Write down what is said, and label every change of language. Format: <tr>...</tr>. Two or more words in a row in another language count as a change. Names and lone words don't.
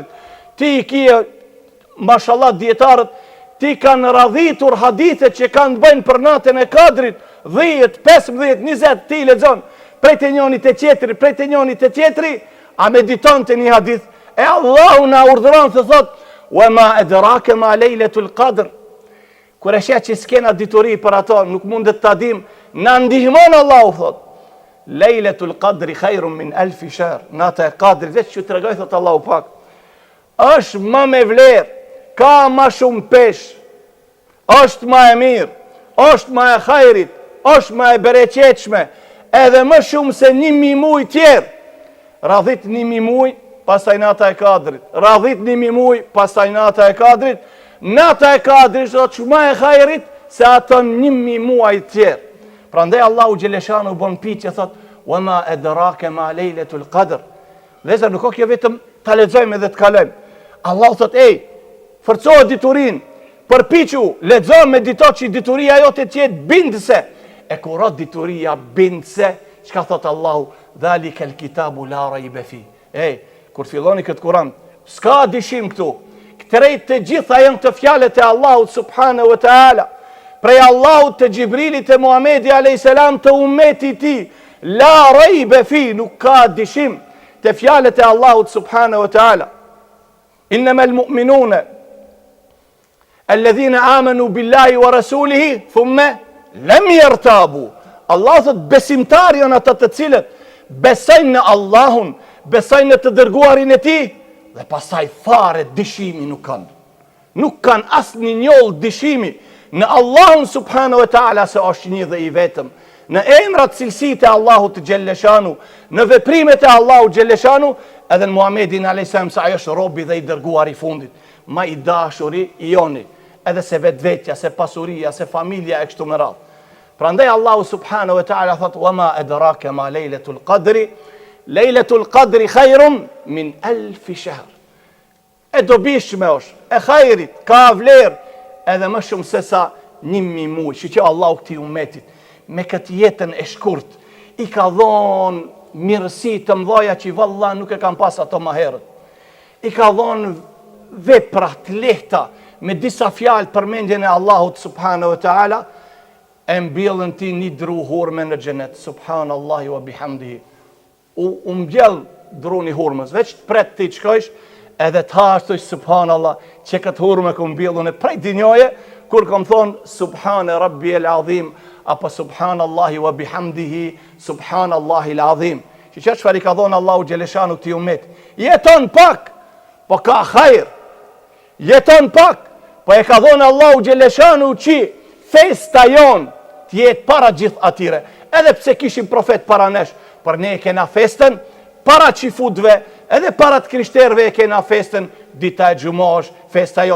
<sq>Ti i kije, mashallah dietarët, ti kanë radhitur hadithet që kanë të bëjnë për natën e Kadrit, 10, 15, 20, ti lexon prej të njëjtit të tjetri, prej të njëjtit të tjetri, a mediton të një hadith, e Allahu na urdhëron të thot,</sq> <ar>وما أدراك ما ليلة القدر.</ar> <sq>Kur e sheh që s'kena dituri për ato, nuk mundet ta dim, na ndihmon Allahu thot.</sq> <ar>ليلة القدر خير من ألف شهر.</ar> <sq>Nata e Kadrit, veç që tregoj thot Allahu pak, është më me vlerë, ka më shumë pesh, është më e mirë, është më e khairit, është më e bereqetshme, edhe më shumë se 1000 muaj tjerë. Radhit 1000 muaj, pastaj nata e Kadrit. Radhit 1000 muaj, pastaj nata e Kadrit. Nata e Kadrit është më e khairit se ato 1000 muaj tjerë. Prandaj Allahu xheleshanu bën pyetje thot:</sq> <ar>"وما أدراك ما ليلة القدر."</ar> <sq>Dhe nuk ka kjo vetëm ta lexojmë edhe të kalojmë. Allahu thot: "Ej, forcohu diturin, përpiqu, lexo, medito që dituria jote të jetë bindëse." E kur rat dituria bindëse, çka thot Allahu?</sq> <ar>ذلك الكتاب لا ريب فيه.</ar> <sq>Ej, kur filloni këtë Kur'an, s'ka dyshim këtu. Këtërej të gjitha janë të fjalët e Allahut</sq> <ar>سبحانه وتعالى.</ar> <sq>Prej Allahut të Gjibrilit e Muhamedi</sq> <ar>عليه السلام</ar> <sq>të ummetit ti,</sq> <ar>لا ريب فيه,</ar> <sq>nuk ka dyshim të fjalët e Allahut</sq> <ar>سبحانه وتعالى. إنما المؤمنون الذين آمنوا بالله ورسوله ثم لم يرتابوا.</ar> <sq>Allah thot besimtar janë ata të cilët besojnë në Allahun, besojnë në të dërguarin e tij dhe pastaj fare dyshimi nuk kanë. Nuk kanë asnjë njoll dyshimi në Allahun</sq> <ar>سبحانه وتعالى</ar> <sq>se është një dhe i vetëm, në emrat cilësitë e Allahut të xhelleshanu, në veprimet e Allahut xhelleshanu, edhe në Muhamedin</sq> <ar>عليه السلام</ar> <sq>se ai është robi dhe i dërguar i fundit, më i dashuri i joni, edhe se vetvetja, se pasuria, se familja e kështu me radhë. Prandaj Allahu</sq> <ar>سبحانه وتعالى</ar> <sq>thot:</sq> <ar>"وما أدراك ما ليلة القدر ليلة القدر خير من ألف شهر."</ar> <sq>E dobishme është, e khairit, ka vlerë, edhe më shumë se sa 1000 muaj. Që Allahu këtij ummetit me këtë jetën e shkurt i ka dhonë mirësi të mëdha që valla nuk e kanë pas ato më herët. I ka dhonë vepra të lehta me disa fjalë përmendjen e Allahut</sq> <ar>سبحانه وتعالى,</ar> <sq>e mbjellën ti një dru hurme në xhenet.</sq> <ar>سبحان الله وبحمده.</ar> <sq>U mbjell druni hurmës, veç të pret ti çkojsh, edhe të hashtoj subhanallah, që këtë hurme ku mbjellën e prej dinjoje, kur kom thonë</sq> <ar>سبحان ربي العظيم,</ar> <sq>apo</sq> <ar>سبحان الله وبحمده, سبحان الله العظيم.</ar> <sq>Që çfarë i ka thonë Allahu xheleshanu këtij ummet? Jeton pak, po ka hajër. Jeton pak, po e ka thonë Allahu xheleshanu që festa jon të jetë para gjithë atyre. Edhe pse kishim profet para nesh, por ne e kena festën para çifutëve, edhe para të krishterëve e kena festën dita e xumosh, festa jon.</sq>